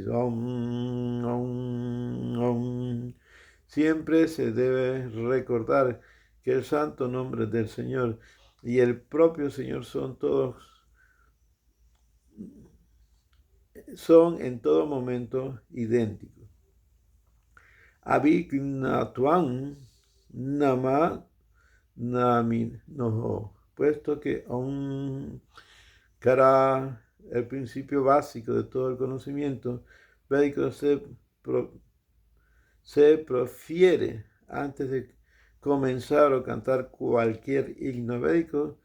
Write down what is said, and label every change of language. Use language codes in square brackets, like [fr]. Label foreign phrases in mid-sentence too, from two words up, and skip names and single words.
[sa] Om, om, om. [es] Siempre se debe recordar que el santo nombre del Señor y el propio Señor son en todo momento idénticos. [sa] Abhignatvam nama naminoho, [es] puesto que Ómkara, el principio básico de todo el conocimiento védico, se profiere antes de comenzar o cantar cualquier himno védico.